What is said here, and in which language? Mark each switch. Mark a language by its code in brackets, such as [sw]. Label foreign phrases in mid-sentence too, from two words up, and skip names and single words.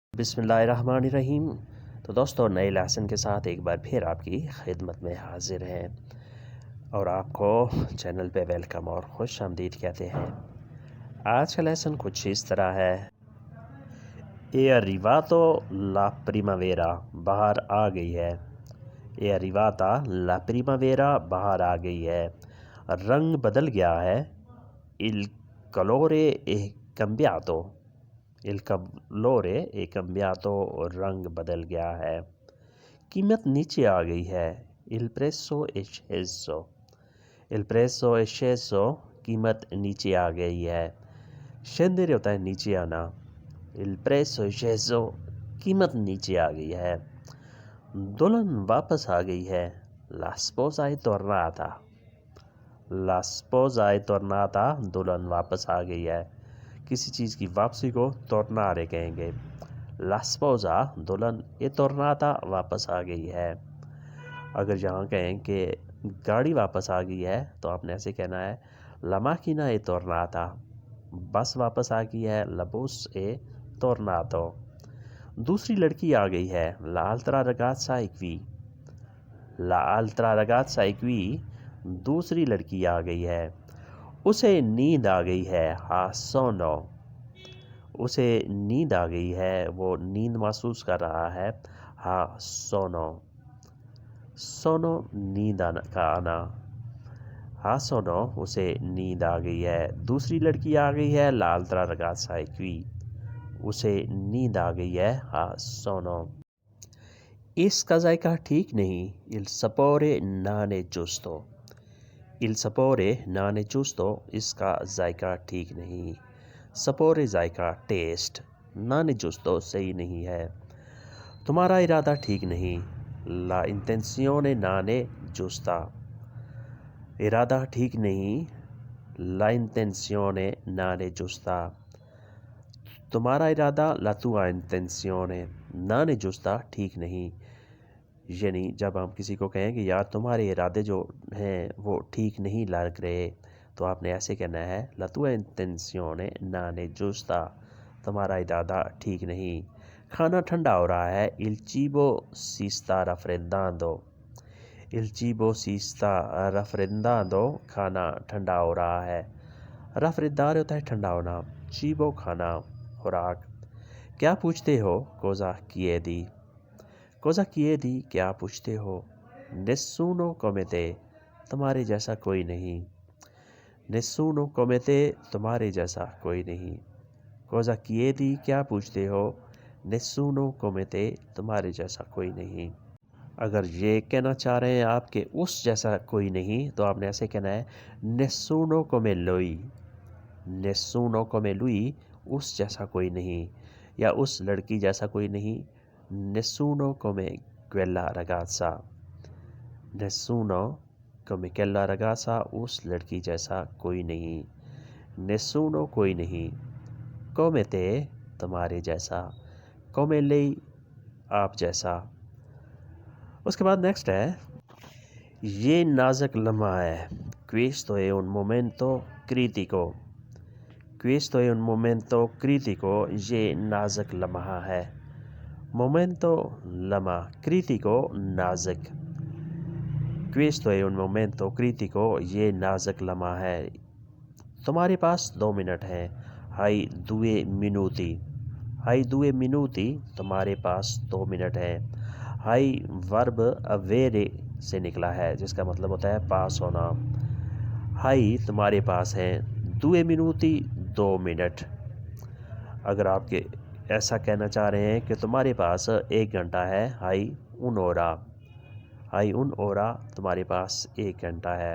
[ur] بسم اللہ الرحمن الرحیم۔ تو دوستو، نئے لیسن کے ساتھ ایک بار پھر آپ کی خدمت میں حاضر ہیں اور آپ کو چینل پہ ویلکم اور خوش آمدید کہتے ہیں۔ آج کا لیسن کچھ اس طرح ہے: [it] è arrivato la primavera، [ur] بہار آ گئی ہے۔ [it] è arrivata la primavera، [ur] بہار آ گئی ہے۔ رنگ بدل گیا ہے۔ [it] il colore è cambiato، il colore è cambiato، [ur] رنگ بدل گیا ہے۔ قیمت نیچے آ گئی ہے۔ [it] il prezzo è sceso، il prezzo è sceso، [ur] قیمت نیچے آ گئی ہے۔ [it] scendere [ur] ہوتا ہے نیچے آنا۔ [it] il prezzo è sceso، [ur] قیمت نیچے آ گئی ہے۔ دلہن واپس آ گئی ہے۔ [it] la sposa è tornata، la sposa è tornata، [ur] دلہن واپس آ گئی ہے۔ کسی چیز کی واپسی کو tornare کہیں گے۔ [it] la sposa، دلہن، è tornata، [ur] واپس آ گئی ہے۔ اگر یہاں کہیں کہ گاڑی واپس آ گئی ہے تو آپ نے ایسے کہنا ہے [it] la macchina è tornata، [ur] بس واپس آ گئی ہے [it] la bus è tornato۔ [ur] دوسری لڑکی آ گئی ہے [it] l'altra ragazza è qui، l'altra ragazza è qui، [ur] دوسری لڑکی آ گئی ہے۔ اسے نیند آ گئی ہے [it] ha sonno، [ur] اسے نیند آ گئی ہے، وہ نیند محسوس کر رہا ہے [it] ha sonno، [ur] sonno نیند کا آنا۔ [it] ha sonno، [ur] اسے نیند آ گئی ہے۔ دوسری لڑکی آ گئی ہے [it] l'altra ragazza è qui، [ur] اسے نیند آ گئی ہے [it] ha sonno۔ [ur] اس کا ذائقہ ٹھیک نہیں [it] il sapore non è giusto، il sapore non è giusto، [ur] اس کا ذائقہ ٹھیک نہیں۔ sapore ذائقہ، ٹیسٹ، [it] non è giusto [ur] صحیح نہیں ہے۔ تمہارا ارادہ ٹھیک نہیں [it] la intenzione non è giusta، [ur] ارادہ ٹھیک نہیں [it] la intenzione non è giusta، [ur] تمہارا ارادہ [it] la tua intenzione non è giusta، [ur] ٹھیک نہیں۔ یعنی جب ہم کسی کو کہیں کہ یار تمہارے ارادے جو ہیں وہ ٹھیک نہیں لگ رہے تو آپ نے ایسے کہنا ہے [it] la tua intenzione non è giusta، [ur] تمہارا ارادہ ٹھیک نہیں۔ کھانا ٹھنڈا ہو رہا ہے [it] il cibo si sta raffreddando، il cibo si sta raffreddando، [ur] کھانا ٹھنڈا ہو رہا ہے۔ raffreddare ہوتا ہے ٹھنڈا ہونا، cibo کھانا، خوراک۔ کیا پوچھتے ہو [it] cosa chiedi، cosa chiedi [ur] کیا پوچھتے ہو۔ [it] nessuno come te، [ur] تمہارے جیسا کوئی نہیں، [it] nessuno come te، [ur] تمہارے جیسا کوئی نہیں۔ [it] cosa chiedi [ur] کیا پوچھتے ہو، [it] nessuno come te، [ur] تمہارے جیسا کوئی نہیں۔ اگر یہ کہنا چاہ رہے ہیں آپ کہ اس جیسا کوئی نہیں تو آپ نے ایسے کہنا ہے [it] nessuno come lui، nessuno come lui، [ur] اس جیسا کوئی نہیں، یا اس لڑکی جیسا کوئی نہیں [it] nessuno come quella ragazza، nessuno come quella ragazza، [ur] اس لڑکی جیسا کوئی نہیں۔ nessuno کوئی نہیں۔ [it] come te، [ur] تمہارے جیسا۔ [it] come lei، [ur] آپ جیسا۔ اس کے بعد نیکسٹ ہے یہ نازک لمحہ ہے [it] questo è un momento critico، questo è un momento critico، [ur] یہ نازک لمحہ ہے۔ momento لمحہ، critico نازک۔ [it] questo è un momento critico، [ur] یہ نازک لمحہ ہے۔ تمہارے پاس 2 منٹ ہیں [it] hai 2 minuti، hai 2 minuti، [ur] تمہارے پاس 2 منٹ ہیں۔ hai ورب avere سے نکلا ہے جس کا مطلب ہوتا ہے پاس ہونا۔ hai تمہارے پاس ہیں 2 minuti، 2 منٹ۔ اگر آپ کے ایسا کہنا چاہ رہے ہیں کہ تمہارے پاس 1 گھنٹہ ہے [it] hai un'ora، hai un'ora، [ur] تمہارے پاس 1 گھنٹہ ہے۔